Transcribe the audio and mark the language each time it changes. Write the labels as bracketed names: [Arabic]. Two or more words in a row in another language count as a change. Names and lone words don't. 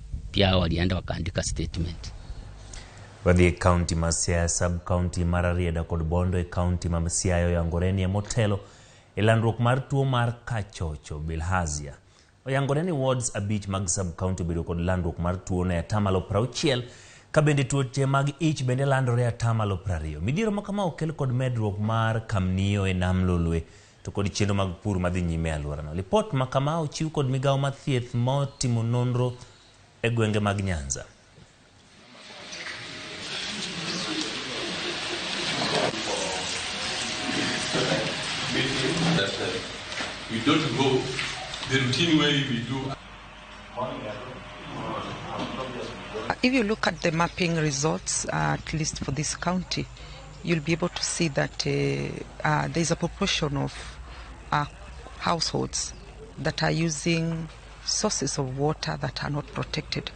[Swahili] pia walienda wakaandika statement. [Luo (Kenya and Tanzania)] Wadhi county Masia sub-county Rarieda kod Bondo e county Mamsiayo yangoreni motelo ilandruok mar tuo mar Kachocho bilharzia. Oyangoreni wards abich mag sub-county bedo kod landruok mar tuo ne atamalo 60 ka bende tuoche mag ich bende landore atamalo 20. Midhiero makama okel kod medruok mar kamnio e nam lolwe to kod chenro mag pur madhi nyime e alworano. Lipot makama ochiw kod migawo mar thieth motimo nonro e gwenge mag Nyanza. [English] We don't go the routine way we do. If you look at the mapping results, at least for this county, you'll be able to see that there's a proportion of households that are using sources of water that are not protected.